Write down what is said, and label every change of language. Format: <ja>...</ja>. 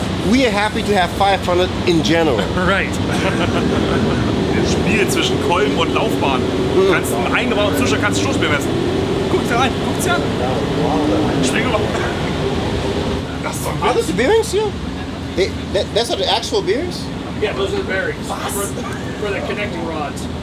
<en>We are happy to have 500 in general. Right.</en> <de>Das Spiel zwischen Kolben und Laufbahn. Du kannst einen eingebauten Zustand, kannst Stoßbier messen. Guck dir rein, guck dir an. Spring rüber. Das ist doch</de> <en>Are those bearings here? That's not the actual bearings? Yeah, those are the bearings for the connecting rods.</en>